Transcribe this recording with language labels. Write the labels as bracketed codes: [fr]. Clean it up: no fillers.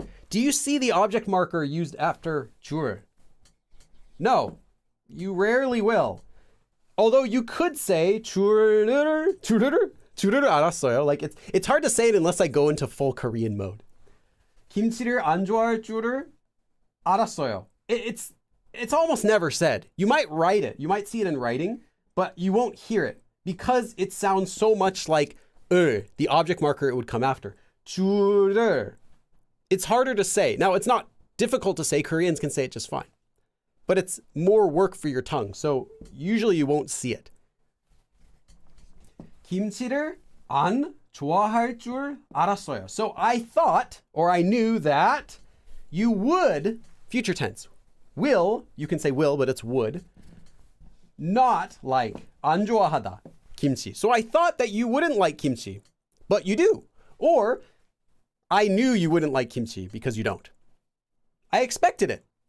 [en] Do you see the object marker used after 줄? No, you rarely will. Although you could say [ko] 줄을 알았어요. [en] Like it's hard to say it unless I go into full Korean mode. [ko] 김치를 안 좋아할 줄을 알았어요. [en] It's almost never said. You might write it. You might see it in writing, but you won't hear it because it sounds so much like the object marker it would come after. 줄을. It's harder to say. Now, it's not difficult to say. Koreans can say it just fine. But it's more work for your tongue. So usually you won't see it. [ko] 김치를 안 좋아할 줄 알았어요. [en] So I thought, or I knew that you would, future tense, will, you can say will, but it's would, not like 안 좋아하다, kimchi. So I thought that you wouldn't like kimchi, but you do. Or I knew you wouldn't like kimchi because you don't. I expected it.